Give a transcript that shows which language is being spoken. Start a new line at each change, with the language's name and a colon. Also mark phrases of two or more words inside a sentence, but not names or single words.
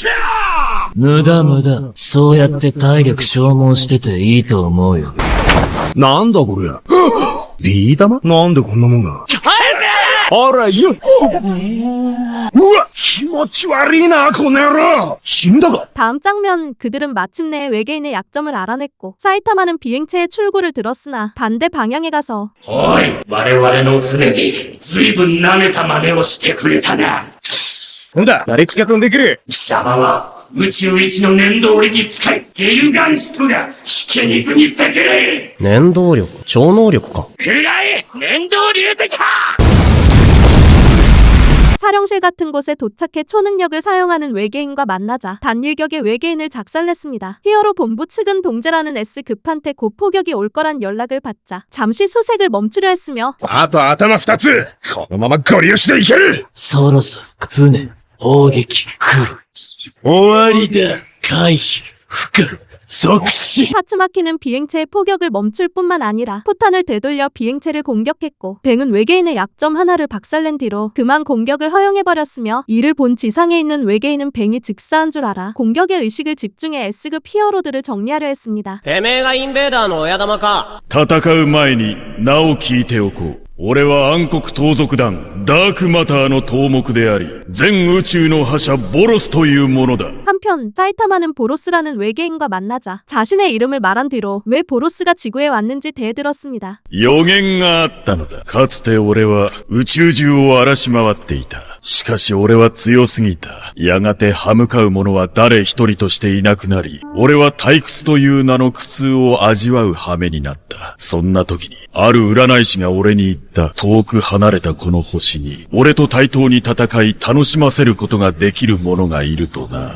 Japanese: 無駄。そうやって体力消耗してていいと思うよ。なんだこれ。ビー玉なんでこんなもんが。あら、いや。うわ、気持ち悪いな、この野郎。死んだか。
Korean: 다음 장면 그들은 마침내 외계인의 약점을 알아냈고 사이타마는 비행체의 출구를 들었으나 반대 방향에 가서
Japanese: おい、我々の船で随分舐めた真似をしてくれたな。なんだ、誰気が飛んでくる。貴様は宇宙一の念動力使い、ゲルガンストがひき肉にしてくれ。念動力、超能力か。くらえ、念動流的か。
Korean: 사령실 같은 곳에 도착해 초능력을 사용하는 외계인과 만나자 단일격의 외계인을 작살냈습니다. 히어로 본부 측은 동재라는 S급한테 곧 포격이 올 거란 연락을 받자 잠시 수색을 멈추려 했으며
Japanese: あと頭2つ。このままゴリ押しでいける。そろそろ船、砲撃、来る。終わりだ。回避、不可。即死。
Korean: 타츠마키는 비행체의 포격을 멈출 뿐만 아니라 포탄을 되돌려 비행체를 공격했고 뱅은 외계인의 약점 하나를 박살낸 뒤로 그만 공격을 허용해버렸으며 이를 본 지상에 있는 외계인은 뱅이 즉사한 줄 알아 공격에 의식을 집중해 S급 히어로들을 정리하려 했습니다.
Japanese: てめえがインベーダーの親玉か。戦う前に名を聞いておこう。俺は暗黒盗賊団、ダークマターの頭目であり、全宇宙の覇者ボロスというものだ。
Korean: 한편 사이타마는 보로스라는 외계인과 만나자 자신의 이름을 말한 뒤로 왜 보로스가 지구에 왔는지 대들었습니다.
Japanese: 予言があったのだ。かつて俺は宇宙中を荒らし回っていた。しかし俺は強すぎた。やがて歯向かう者は誰一人としていなくなり、俺は退屈という名の苦痛を味わう羽目になった。そんな時に、ある占い師が俺に言った。遠く離れたこの星に、俺と対等に戦い楽しませることができる者がいるとな。